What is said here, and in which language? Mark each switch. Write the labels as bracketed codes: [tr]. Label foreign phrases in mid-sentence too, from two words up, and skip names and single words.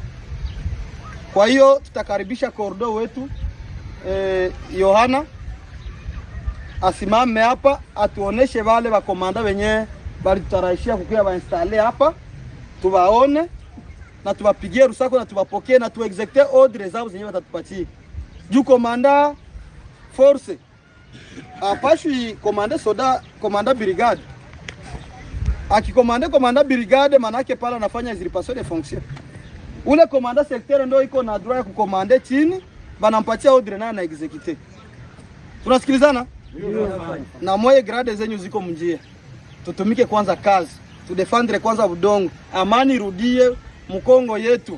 [sw] Kwa hiyo tutakaribisha kordo wetu Yohana asimame hapa atuoneshe wale wa komanda wenye bali tutarashia kukuya ba installe hapa, tuwaone na tuwapigie rusako na tuwapokee na tuexecute ordre zao zenyewe watatupatia. Juu komanda force apashwi komanda soda, komanda brigade. Akikomande komanda brigade manake pala anafanya [fr] usurpation de fonction. [sw] Ule komanda secteur ndio iko na droit ya kukomande chini, banampatia ordre na execute. Tunasikilizana? Na moye grade zenyu ziko mjia. Tutumike kwanza kazi. Tudefendre kwanza Budongo. Amani rudie Mkongo yetu.